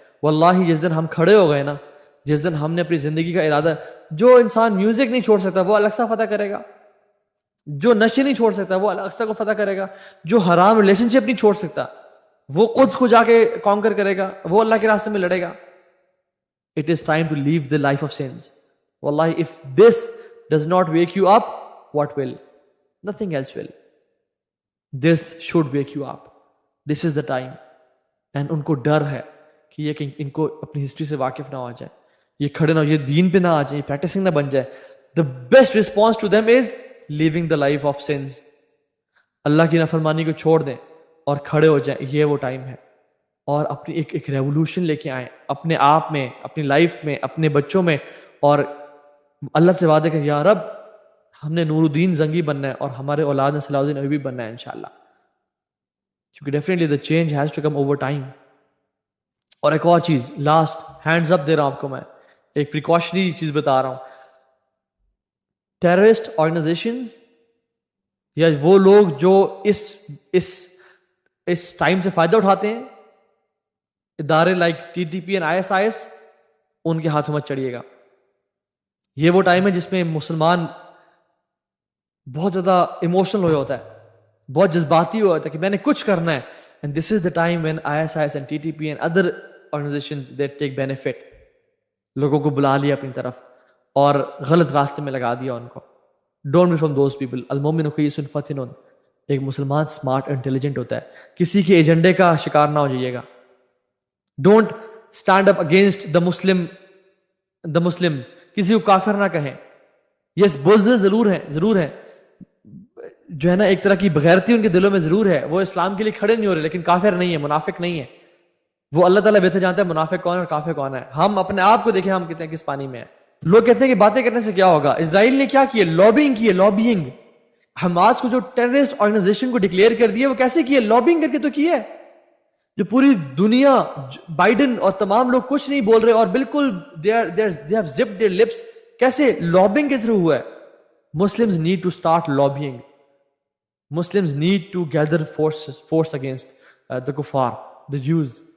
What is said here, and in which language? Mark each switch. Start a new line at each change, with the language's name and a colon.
Urdu: واللہ جس دن ہم کھڑے ہو گئے نا, جس دن ہم نے اپنی زندگی کا ارادہ, جو انسان میوزک نہیں چھوڑ سکتا وہ الاقصی فتح کرے گا, جو نشے نہیں چھوڑ سکتا وہ الاقصی کو فتح کرے گا, جو حرام ریلیشن شپ نہیں چھوڑ سکتا وہ قدس کو جا کے کانکر کرے گا, وہ اللہ کے راستے میں لڑے گا.
English: It is time to leave the life of sins. Wallahi, if this does not wake you up, what will? Nothing else will. This should wake you up. This is the time.
Urdu: And ان کو ڈر ہے کہ یہ کہ ان کو اپنی history سے واقف نہ ہو جائے, یہ کھڑے نہ ہو, یہ دین پہ نہ آ جائے, یہ پریکٹسنگ نہ بن جائے.
English: The best response to them is living the life of sins.
Urdu: اللہ کی نافرمانی کو چھوڑ دیں اور کھڑے ہو جائیں, یہ وہ ٹائم ہے. اور اپنی ایک ریولوشن لے کے آئیں اپنے آپ میں, اپنی لائف میں, اپنے بچوں میں, اور اللہ سے وعدے کہ یا رب ہم نے نور الدین زنگی بننا ہے اور ہمارے اولاد نے صلاح الدین ایوبی بننا ہے انشاءاللہ, کیونکہ definitely
English: the change has to come over time.
Urdu: اور ایک اور چیز, لاسٹ ہینڈز اپ دے رہا ہوں آپ کو, میں ایک پریکاشنری چیز بتا رہا ہوں. ٹیررسٹ آرگنائزیشنز یا وہ لوگ جو اس ٹائم سے فائدہ اٹھاتے ہیں, ادارے لائک TTP اینڈ ISIS, ان کے ہاتھوں مت چڑھیے گا. یہ وہ ٹائم ہے جس میں مسلمان بہت زیادہ ایموشنل ہو ہوتا ہے, بہت جذباتی ہو ہوتا ہے کہ میں نے کچھ کرنا ہے.
English: And this is the time when ISIS and TTP and other organizations they take benefit.
Urdu: لوگوں کو بلا لیا اپنی طرف اور غلط راستے میں لگا دیا ان کو.
English: Don't be from those people.
Arabic: المؤمن قیس فتن.
Urdu: ایک مسلمان سمارٹ انٹیلیجنٹ ہوتا ہے, کسی کے ایجنڈے کا شکار نہ ہو جائیے گا.
English: Don't stand up against the Muslims.
Urdu: کسی کو کافر نہ کہیں. یس بزدل ضرور ہیں, جو ہے نا ایک طرح کی بغیرتی ان کے دلوں میں ضرور ہے, وہ اسلام کے لیے کھڑے نہیں ہو رہے, لیکن کافر نہیں ہے, منافق نہیں ہے. وہ اللہ تعالیٰ بہتر جانتا ہے منافق کون ہے اور کافر کون ہے. ہم اپنے آپ کو دیکھیں, ہم کہتے ہیں کس پانی میں ہیں. لوگ کہتے ہیں کہ باتیں کرنے سے کیا ہوگا. اسرائیل نے کیا کیا, لابینگ. حماس کو جو ٹیررسٹ آرگنائزیشن کو ڈکلیئر کر دیا, وہ کیسے کیا, لابینگ کر کے تو کیا ہے. جو پوری دنیا, بائیڈن اور تمام لوگ کچھ نہیں بول رہے اور بالکل
English: they have zipped their lips,
Urdu: کیسے لابنگ کے تھرو ہوا ہے.
English: Muslims need to start lobbying. Muslims need to gather force against the kuffar, the Jews.